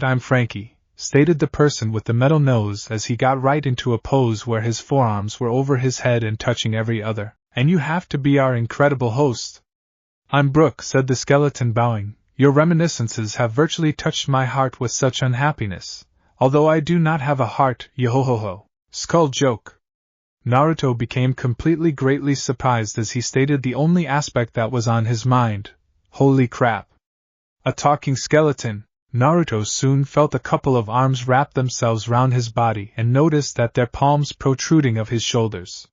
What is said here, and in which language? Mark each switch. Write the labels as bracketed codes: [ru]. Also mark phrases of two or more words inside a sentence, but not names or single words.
[en] I'm Frankie, stated the person with the metal nose as he got right into a pose where his forearms were over his head and touching every other. And you have to be our incredible host. I'm Brook, said the skeleton, bowing. Your reminiscences have virtually touched my heart with such unhappiness. Although I do not have a heart, yo-ho-ho-ho. Skull joke. Naruto became completely greatly surprised as he stated the only aspect that was on his mind. Holy crap. A talking skeleton. Naruto soon felt a couple of arms wrap themselves round his body and noticed that their palms protruding of his shoulders.